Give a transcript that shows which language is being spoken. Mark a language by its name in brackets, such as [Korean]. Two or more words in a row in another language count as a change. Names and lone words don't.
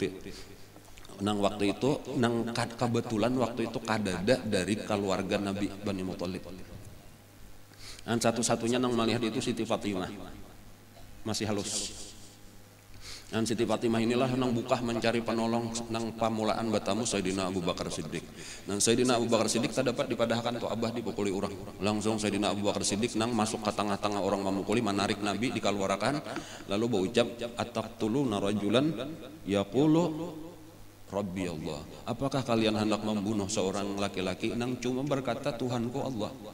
[Banjar] Nang waktu itu, nang kebetulan waktu itu kadada dari keluarga Nabi Bani Muthalib. Dan satu-satunya nang melihat itu Siti Fatimah, masih halus. Dan Siti Fatimah inilah nang bukah mencari penolong nang pamulaan batamu Sayyidina Abu Bakar Siddiq. Dan Sayyidina Abu Bakar Siddiq tadapat dipadahkan tu abah dipukuli orang. Langsung Sayyidina Abu Bakar Siddiq nang masuk ke tengah-tengah orang memukuli, menarik Nabi dikeluarkan, lalu berucap [Arabic] ataqtuluna rajulan yaqulu Rabbi Allah. [Banjar] Apakah kalian hendak membunuh seorang laki-laki nang cuma berkata Tuhanku Allah?